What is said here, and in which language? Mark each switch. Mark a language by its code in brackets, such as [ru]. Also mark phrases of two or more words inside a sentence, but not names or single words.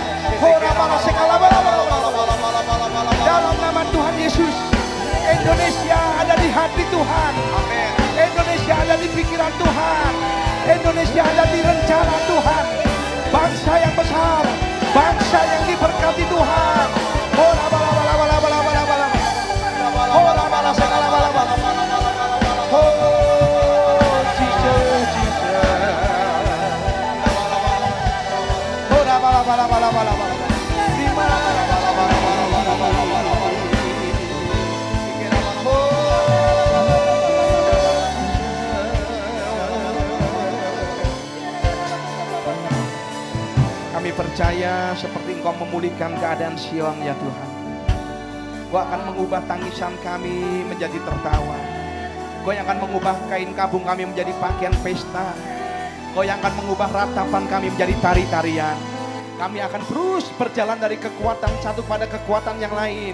[id] Dalam nama Tuhan Yesus, Indonesia ada di hati Tuhan. Indonesia ada di pikiran Tuhan. Indonesia ada di rencana Tuhan. Bangsa yang besar, bangsa yang diberkati Tuhan. Bola bala bala bala bala bala bala. Bola bala segala bala bala. [en] Oh Jesus, Jesus. Bola bala bala bala bala bala. Terima bala bala bala bala bala bala. [id] Kami percaya seperti Engkau memulihkan keadaan Sion ya Tuhan. Engkau akan mengubah tangisan kami menjadi tertawa. Engkau yang akan mengubah kain kabung kami menjadi pakaian pesta. Engkau yang akan mengubah ratapan kami menjadi tari-tarian. Kami akan terus berjalan dari kekuatan satu pada kekuatan yang lain.